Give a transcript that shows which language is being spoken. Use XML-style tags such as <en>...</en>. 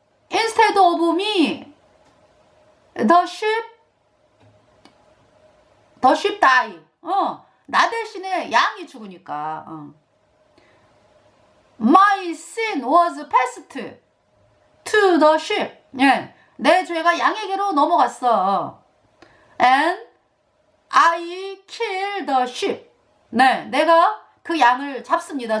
<en>Instead of me, the sheep die.</en> <ko>나 대신에 양이 죽으니까.</ko> <en>My sin was passed to the sheep.</en> <ko>예, 내 죄가 양에게로 넘어갔어.</ko> <en>And I kill the sheep.</en> <ko>네, 내가 그 양을 잡습니다.</ko>